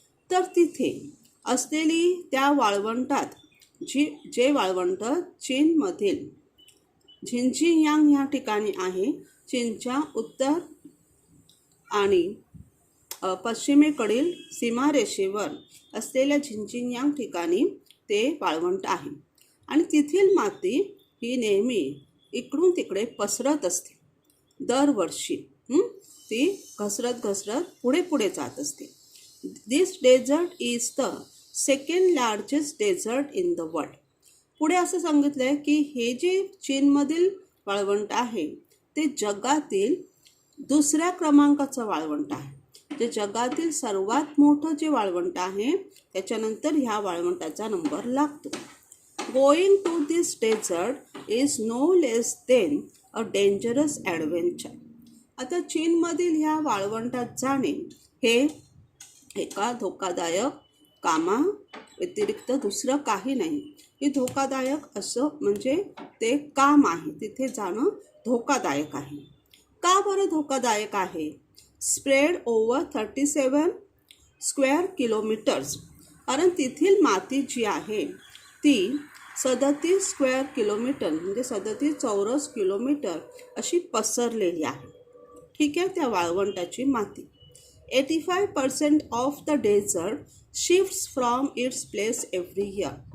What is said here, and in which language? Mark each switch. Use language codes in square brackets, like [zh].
[mr] तर तिथे असलेली त्या वाळवंटात जे वाळवंट चीनमधील झिंजियांग ह्या ठिकाणी आहे, चीनच्या उत्तर आणि पश्चिमेकडील सीमारेषेवर असलेल्या झिंजियांग ठिकाणी ते वाळवंट आहे. आणि तेथील माती ही नेहमी इकडून तिकडे पसरत असते. दरवर्षी ती घसरत घसरत पुढे पुढे जात असते. [en] This desert is the second largest desert in the world. [mr] पुढे असं सांगितलं आहे की हे जे चीनमधील वाळवंट आहे ते जगातील दुसऱ्या क्रमांकाचं वाळवंट आहे. जे जगातील सर्वात मोठं जे वाळवंट आहे त्याच्यानंतर ह्या वाळवंटाचा नंबर लागतो. [en] Going to this desert is no less than a dangerous adventure. [mr] आता चीनमधील ह्या वाळवंटात जाणे हे एका धोकादायक कामा व्यतिरिक्त दुसरं काही नाही. हे धोकादायक असं म्हणजे ते काम आहे, तिथे जाणं धोकादायक आहे. का बरं धोकादायक आहे? [en] Spread over 37 square kilometres. [mr] कारण तेथील माती जी आहे ती 37 स्क्वेअर किलोमीटर म्हणजे 37 चौरस किलोमीटर अशी पसरलेली आहे. ठीक आहे, त्या वाळवंटाची माती. [en] 85% of the desert shifts from its place every year.